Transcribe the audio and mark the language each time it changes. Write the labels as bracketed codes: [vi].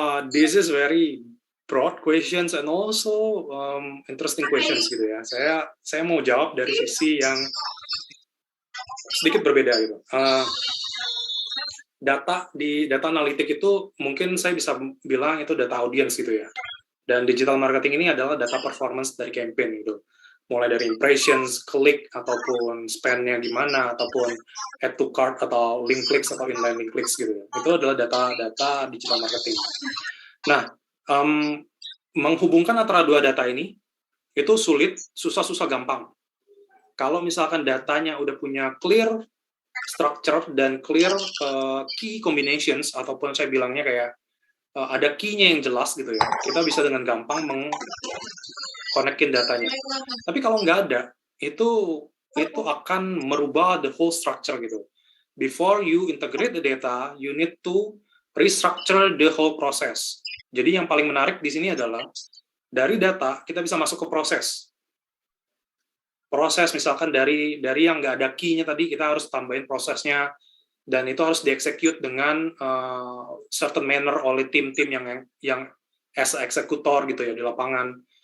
[en] This is very broad questions and also interesting questions [id] gitu ya. Saya mau jawab dari sisi yang sedikit berbeda gitu. Data analitik itu mungkin saya bisa bilang itu data audience gitu ya. Dan digital marketing ini adalah data performance dari campaign gitu. Mulai dari impressions, klik, ataupun spend-nya gimana, ataupun add to cart, atau link clicks, atau inline link clicks gitu ya. Itu adalah data digital marketing. Nah, menghubungkan antara dua data ini, itu sulit, susah gampang. Kalau misalkan datanya udah punya [en] clear structure [id] dan [en] clear key combinations, [id] ataupun saya bilangnya kayak ada key-nya yang jelas gitu ya, kita bisa dengan gampang meng-connect-in datanya. Tapi kalau nggak ada, itu akan merubah [en] the whole structure [id] gitu. [en] Before you integrate the data, you need to restructure the whole process. [id] Jadi yang paling menarik di sini adalah dari data kita bisa masuk ke proses. Proses misalkan dari yang nggak ada key-nya tadi, kita harus tambahin prosesnya, dan itu harus dieksekut dengan [en] certain manner [id] oleh tim-tim yang as eksekutor gitu ya di lapangan.